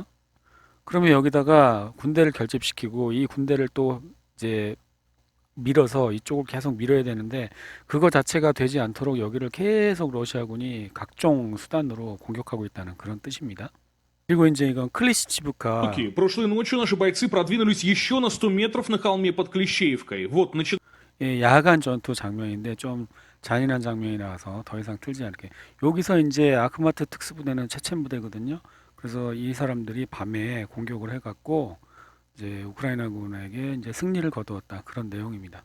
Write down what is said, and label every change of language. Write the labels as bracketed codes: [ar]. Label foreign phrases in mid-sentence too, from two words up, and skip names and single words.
[ko] 그러면 여기다가 군대를 결집시키고 이 군대를 또 이제 밀어서 이쪽을 계속 밀어야 되는데 그거 자체가 되지 않도록 여기를 계속 러시아군이 각종 수단으로 공격하고 있다는 그런 뜻입니다. 그리고 이제 이건 클리시치브카 [ru] Окей, прошлой ночью наши бойцы продвинулись еще на 100 метров на холме под Клещеевкой. Вот, [ko] 야간 전투 장면인데 좀 잔인한 장면이 나와서 더 이상 틀지 않게 여기서 이제 아크마트 특수부대는 체첸 부대거든요. 그래서 이 사람들이 밤에 공격을 해갖고 이제 우크라이나군에게 이제 승리를 거두었다. 그런 내용입니다.